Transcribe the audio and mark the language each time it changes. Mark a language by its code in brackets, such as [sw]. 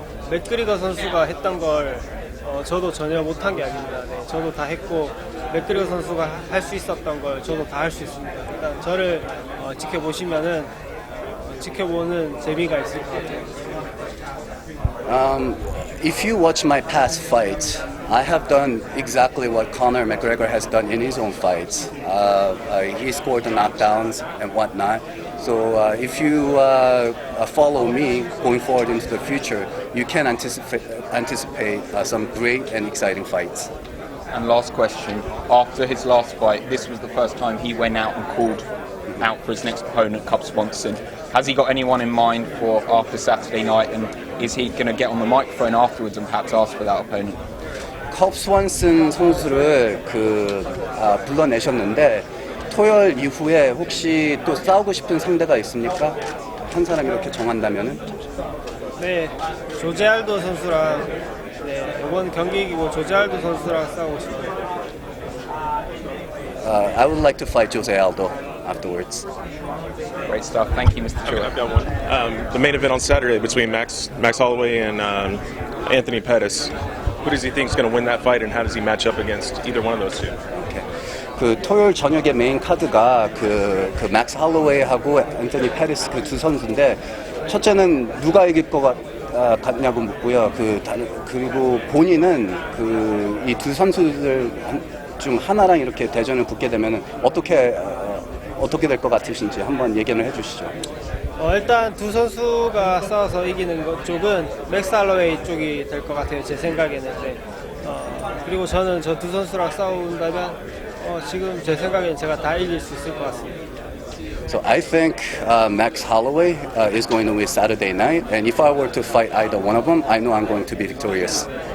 [ko] 맥그리거 선수가 했던 걸 저도 전혀 못한 게 아닙니다. 저도 다 했고 맥그리거 선수가 할 수 있었던 걸 저도 다 할 수 있습니다. 일단 저를 지켜보시면은 지켜보는 재미가 있을 것 같아요. [en] If you watch my past fights, I have done exactly what Conor McGregor has done in his own fights. He scored the knockdowns and whatnot. So if you follow me going forward into the future, you can anticipate some great and exciting fights. And last question, after his last fight, this was the first time he went out and called out for his next opponent, Cub Swanson. Has he got anyone in mind for after Saturday night, and is he going to get on the microphone afterwards and perhaps ask for that opponent? [ko] 컵 스완슨 선수를 불러내셨는데 토요일 이후에 혹시 또 싸우고 싶은 상대가 있습니까? 한 사람 이렇게 정한다면은? 네, 조제 알도 선수랑 이번 경기 이기고 조제 알도 선수랑 싸우고 싶어요. [en] I would like to fight Jose Aldo afterwards. Great stuff. Thank you, Mr. Choi. I've got one. The main event on Saturday between Max Holloway and Anthony Pettis. Who does he think is going to win that fight, and how does he match up against either one of those two? Okay. [ko] 그 토요일 저녁에 메인 카드가 그 맥스 할로웨이하고 앤토니 페리스 그 두 선수인데 첫째는 누가 이길 것 같냐고 묻고요. 그리고 본인은 그 이 두 선수들 중 하나랑 이렇게 대전을 붙게 되면은 어떻게 될 것 같으신지 한번 얘기를 해주시죠. 일단 두 선수가 싸워서 이기는 것 쪽은 맥스 할로웨이 쪽이 될 것 같아요. 제 생각에는. 그리고 저는 저 두 선수랑 싸운다면 지금 제 생각에는 제가 다 이길 수 있을 것 같습니다. [en] So I think Max Holloway is going to win Saturday night, and if I were to fight either one of them, I know I'm going to be victorious.